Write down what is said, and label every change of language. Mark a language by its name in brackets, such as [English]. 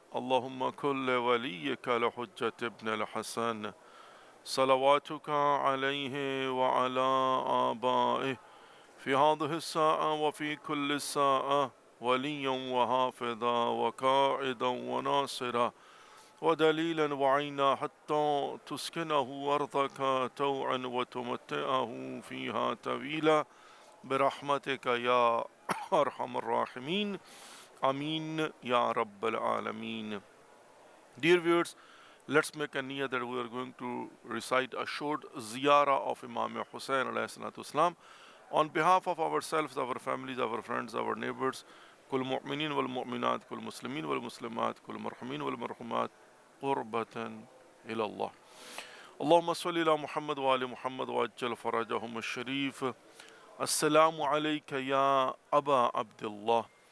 [Arabic] Allahumma kulli waliyyika al-Hujjat ibn al-Hasan salawatuka alayhi wa ala aba'ih في هذه الساعة وفي كل ساعة وليا وحافظا وقائدا وناصرا ودليلا وعينا حتى تسكنه أرضك توعا وتمتعه فيها طويلا برحمتك يا أرحم الراحمين آمين يا رب العالمين. [English] Dear viewers, let's make a niyyah that we are going to recite a short ziyarah of Imam Hussain alayhi salatu wasalam on behalf of ourselves, our families, our friends, our neighbors. [Arabic] كل مؤمنين والمؤمنات كل مسلمين والمسلمات كل مرحومين والمرحومات قربة إلى الله. اللهم صل على محمد وآل محمد وعجل فرجهم الشريف. السلام عليك يا أبا عبد الله.